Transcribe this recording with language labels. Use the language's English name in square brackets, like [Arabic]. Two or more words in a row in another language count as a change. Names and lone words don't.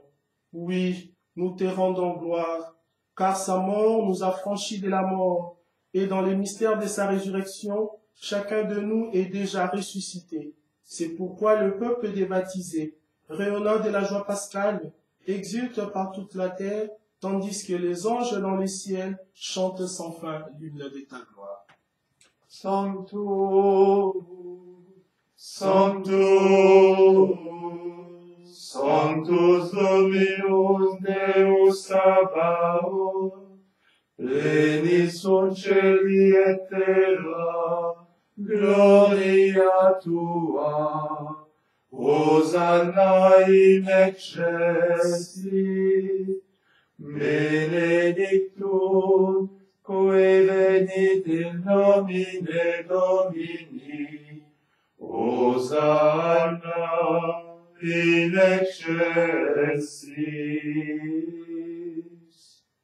[French] Oui, nous te rendons gloire, car sa mort nous a franchis de la mort, et dans les mystères de sa résurrection, chacun de nous est déjà ressuscité. C'est pourquoi le peuple des baptisés, rayonnant de la joie pascale, exulte par toute la terre, tandis que les anges dans les ciels chantent sans fin l'hymne de ta gloire. [Latin] Sanctus, Sanctus, Sanctus Dominus Deus Sabaoth, plenis sunt celi et terra, gloria tua, Hosanna in excelsis, benedictum, qui venit in nomine Domini, Hosanna in excelsis.